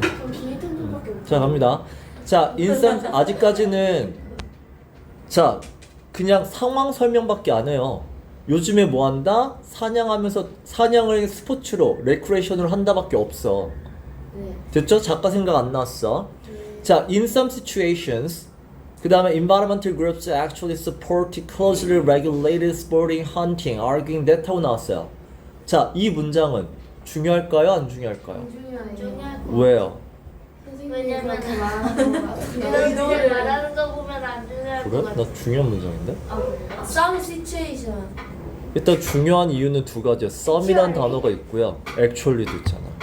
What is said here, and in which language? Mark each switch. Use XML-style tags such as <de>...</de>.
<ko>그럼 비닐텐트밖에 없어. 자, 갑니다. 자, 인상 아직까지는 자, 그냥 상황 설명밖에 안 해요. 요즘에 뭐 한다? 사냥하면서 사냥을 스포츠로 레크레이션으로 한다밖에 없어. 네. 됐죠? 작가 생각 안 나왔어.</ko> <en>자, in some situations</en> <ko>그 다음에</ko> <en>environmental groups actually support closely regulated sporting hunting, arguing that</en> <ko>하고 나왔어요. 자, 이 문장은 중요할까요? 안 중요할까요? 중요할 거. 왜요? 왜냐면 그렇게 말하는 거 같은데. 이렇게 말하는 거 보면 안 중요할 그래? 것 같아. 나 중요한 문장인데?</ko> <en>Some situation.</en> <ko>일단 중요한 이유는 두 가지야. some이란 단어가 있고요. actually도 있잖아.</ko>